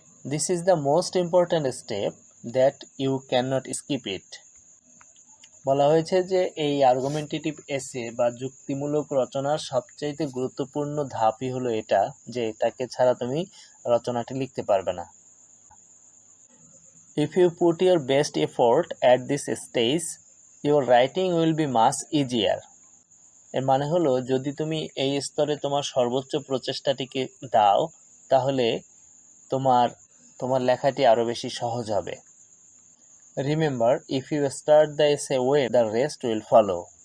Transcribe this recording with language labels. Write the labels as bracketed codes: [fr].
[en] This is the most important step that you can not skip it. [bn] বলা হয়েছে যে এই আর্গুমেন্টেটিভ এসে বা যুক্তিমূলক রচনার সবচাইতে গুরুত্বপূর্ণ ধাপই হলো এটা, যে এটাকে ছাড়া তুমি রচনাটি লিখতে পারবে না। [en] If you put your best effort at this stage, your writing will be much easier. [bn] এর মানে হলো, যদি তুমি এই স্তরে তোমার সর্বোচ্চ প্রচেষ্টাটিকে দাও, তাহলে তোমার লেখাটি আরো বেশি সহজ হবে। [en] Remember, if you start the essay well, the rest will follow.